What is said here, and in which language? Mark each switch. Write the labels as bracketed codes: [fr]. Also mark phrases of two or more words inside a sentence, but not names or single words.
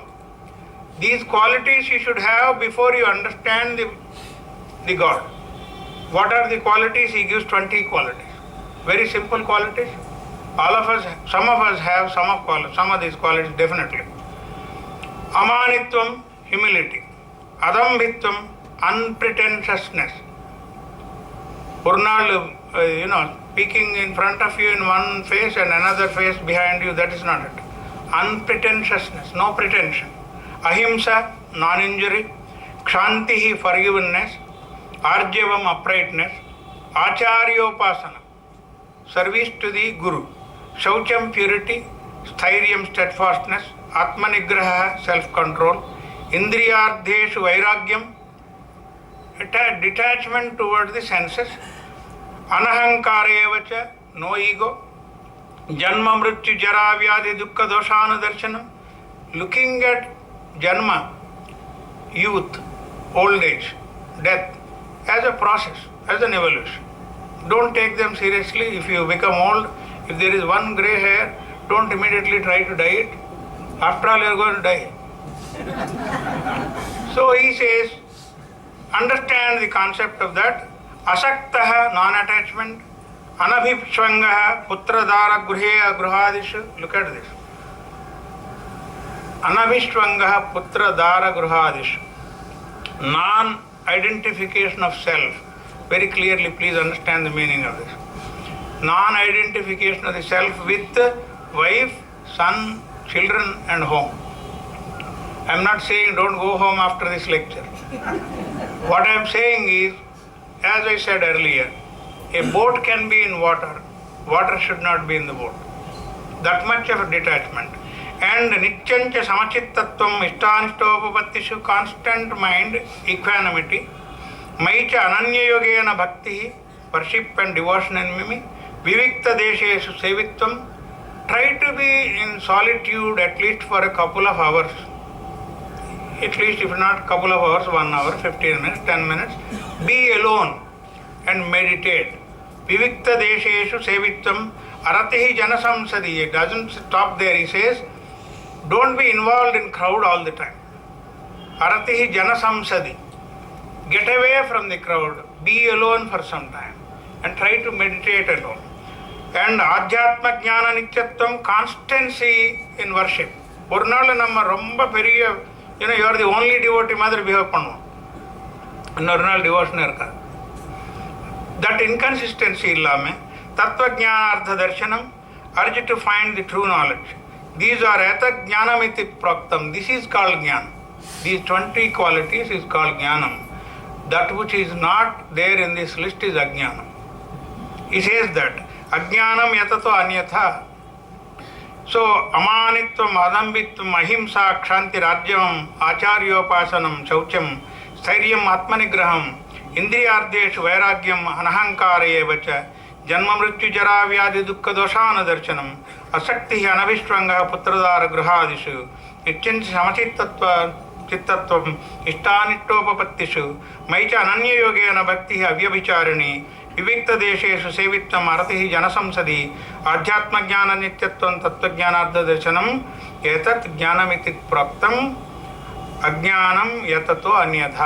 [en] These qualities you should have before you understand the God. What are the qualities? He gives 20 qualities. Very simple qualities. All of us, some of us have some of these qualities definitely. Amanitvam, humility. Adambhitvam, unpretentiousness. Purnal, speaking in front of you in one face and another face behind you, that is not it. Unpretentiousness, no pretension. Ahimsa, non-injury. Kshantihi, forgiveness. Arjavam, uprightness. Acharyopasana, service to the Guru. Shaucham, purity. Sthiryam, steadfastness. Atmanigraha, self-control. [sa] इन्द्रियार्थेषु, वैराग्यम्, [en] detachment towards the senses. Anahankarevacha, no ego. [sa] जन्म, मृत्यु, जरा, व्याधि, दुःख, दोषानु, दर्शनम्. [en] Looking at janma, youth, old age, death, as a process, as an evolution. Don't take them seriously. If you become old, if there is one grey hair, don't immediately try to dye it. After all, you are going to die. So he says, understand the concept of that. Asaktaha, non-attachment. [sa] अनभिष्वङ्गः पुत्रदार गृहे गृहादिषु. [en] Look at this. [sa] अनभिष्वङ्गः पुत्रदार गृहादिषु. [en] Non-identification of self. Very clearly, please understand the meaning of this. Non-identification of the self with wife, son, children and home. I am not saying don't go home after this lecture. What I am saying is, as I said earlier, a boat can be in water. Water should not be in the boat. That much of a detachment. [sa] And नित्यं च समचित्तत्वम् इष्टानिष्टोपपत्तिषु, [en] constant mind, equanimity. [sa] मयि च अनन्य योगेन भक्ति, [en] worship and devotion in mimi. [sa] विविक्त देशेषु सेवित्वम्. [en] Try to be in solitude at least for a couple of hours. At least if not couple of hours, 1 hour, 15 minutes, 10 minutes. Be alone and meditate. [sa] विविक्त देशेषु सेवित्वम् अरतिः जनसंसदि. [en] It doesn't stop there. He says, don't be involved in crowd all the time. [sa] अरतिः जनसंसदि. [en] Get away from the crowd. Be alone for some time and try to meditate alone. [sa] And अध्यात्म ज्ञान नित्यत्वम्, [en] constancy in worship. [ta] ஒரு நாள் நம்ம ரொம்ப பெரிய [en] you are the only devotee [ta] மாதிரி பிஹேவ் பண்ணுவோம், இன்னொரு நாள் டிவோஷன் இருக்காது. [en] That inconsistency [ta] இல்லாமல் [sa] तत्त्वज्ञानार्थ दर्शनम्, [en] urge to find the true knowledge. These are [sa] एतत् ज्ञानमिति प्रोक्तम्. [en] This is called jnana. These 20 qualities is called jnanam. That which is not there in this list is ajnanam. He says that [sa] अज्ञानं यततो अन्यथा. So अमानित्वम्, अदम्भित्वम्, अहिंसा, क्षान्ति, आर्जवम्, आचार्योपासनम्, शौचम्, स्थैर्यम्, आत्मनिग्रहम्, इन्द्रियार्थेषु, वैराग्यम्, अनहङ्कार एवच, जन्म मृत्यु जरा व्याधि दुःख दोषान दर्शनम्, असक्ति अनभिष्वङ्ग पुत्रदार गृहादिषु, नित्यं समचित्तत्व चित्तत्वम इष्टानिष्टोपपत्तिषु मयि च अनन्य योगेन भक्तिः अव्यभिचारिणी विविक्त देशेषु सेवित्वम् अरतिः जनसंसदि आध्यात्मज्ञान नित्यत्वं तत्त्वज्ञानार्थदर्शनम् एतत् ज्ञानमिति प्रोक्तम् अज्ञानं यततो अन्यथा.